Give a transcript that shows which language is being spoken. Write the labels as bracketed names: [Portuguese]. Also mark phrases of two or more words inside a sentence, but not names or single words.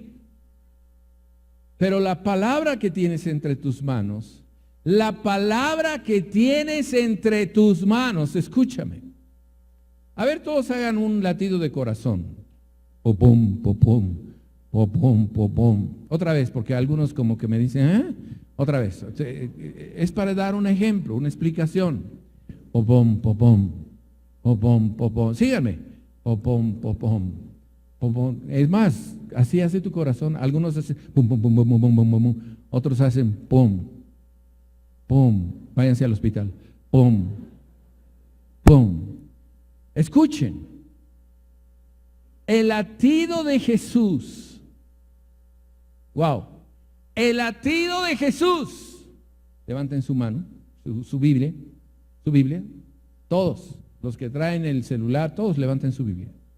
[Spanish] Pero la palabra que tienes entre tus manos, escúchame. A ver, todos hagan un latido de corazón. Popom, popom, popom, popom. Otra vez, porque algunos como que me dicen, otra vez. Es para dar un ejemplo, una explicación. Popom, popom, popom, popom. Síganme. Popom, popom, popom. Es más, así hace tu corazón. Algunos hacen pum, pum, pum, pum, pum, pum, pum, pum. Otros hacen pum, pum. Váyanse al hospital. Pum, pum. Escuchen, el latido de Jesús, wow, el latido de Jesús, levanten su mano, su Biblia, todos los que traen el celular, todos levanten su Biblia.